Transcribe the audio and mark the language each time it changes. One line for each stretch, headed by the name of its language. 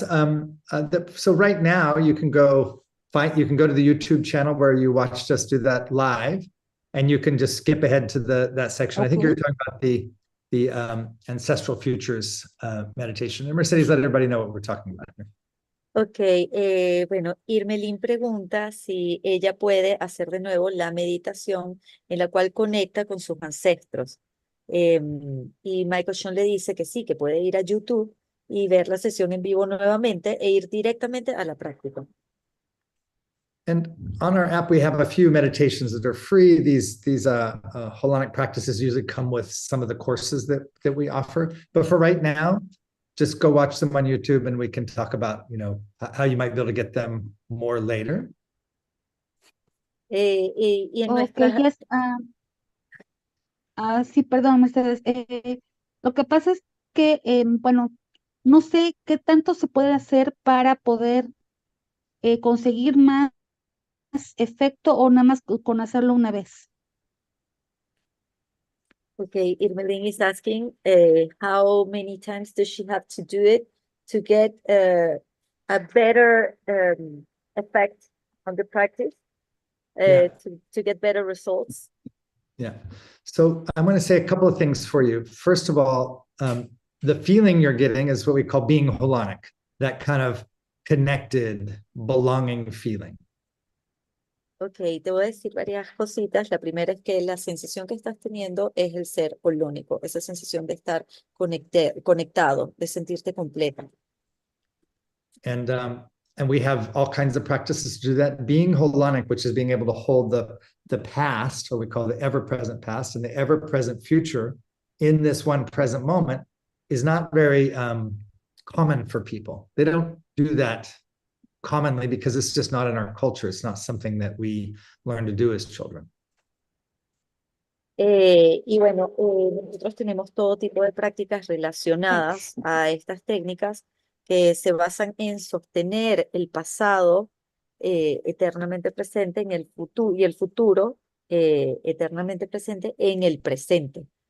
English: So right now you can go to the YouTube channel where you watched us do that live, and you can just skip ahead to that section. Okay. I think you're talking about the ancestral futures meditation. And Mercedes, let everybody know what we're talking about here.
Spanish: Ok, bueno, Irmelín pregunta si ella puede hacer de nuevo la meditación en la cual conecta con sus ancestros. Y Michael Shaun le dice que sí, que puede ir a YouTube y ver la sesión en vivo nuevamente e ir directamente a la práctica.
English: And on our app, we have a few meditations that are free. These Holónico practices usually come with some of the courses that we offer. But for right now, just go watch them on YouTube and we can talk about, how you might be able to get them more later.
Spanish: Y en
English: Okay,
Spanish: nuestras,
English: yes.
Spanish: Sí, perdón, Mercedes. Lo que pasa es que, bueno, no sé qué tanto se puede hacer para poder conseguir más efecto o nada más con hacerlo una vez.
English: okay, Irmelin is asking how many times does she have to do it to get a better effect on the practice, Yeah. to get better results. Yeah. So I'm going to say a couple of things for you. First of all, the feeling you're getting is what we call being holonic, that kind of connected, belonging feeling.
Spanish: Ok, te voy a decir varias cositas. La primera es que la sensación que estás teniendo es el ser holónico, esa sensación de estar conectado, de sentirte completa.
English: And we have all kinds of practices to do that. Being holonic, which is being able to hold the past, or we call the ever-present past, and the ever-present future in this one present moment, is not very common for people. They don't do that commonly because it's just not in our culture. It's not something that we learn to do as children.
Spanish: Y bueno, nosotros tenemos todo tipo de prácticas relacionadas a estas técnicas que se basan en sostener el pasado eternamente presente en el futuro y el futuro eternamente presente en el presente.